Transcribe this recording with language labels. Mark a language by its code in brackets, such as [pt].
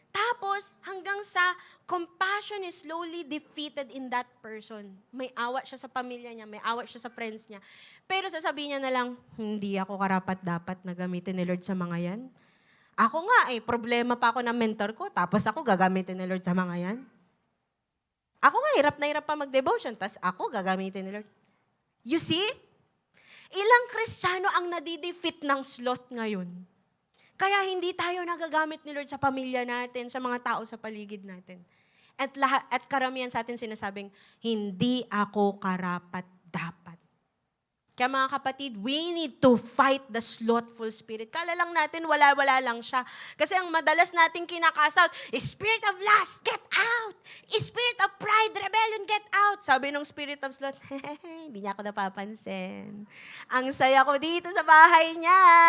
[en] Tapos, hanggang sa compassion is slowly defeated in that person. [tl] May awa siya sa pamilya niya, may awa siya sa friends niya. Pero sasabihin niya na lang, hindi ako karapat-dapat na gamitin ni Lord sa mga yan. Ako nga problema pa ako ng mentor ko, tapos ako gagamitin ni Lord sa mga yan. Ako nga, hirap na hirap pa mag-devotion, tapos ako gagamitin ni Lord. [en] You see? [tl] Ilang Kristiyano ang nadidefeat ng sloth ngayon. Kaya hindi tayo nagagamit ni Lord sa pamilya natin, sa mga tao sa paligid natin. At karamihan sa atin sinasabing, hindi ako karapat-dapat. [en] Kaya mga kapatid, we need to fight the slothful spirit. [tl] Kala lang natin, wala-wala lang siya. Kasi ang madalas nating kinakasout, spirit of lust, get out! [en] Spirit of pride, rebellion, get out! [tl] Sabi ng spirit of sloth, hindi niya ako napapansin. Ang saya ko dito sa bahay niya.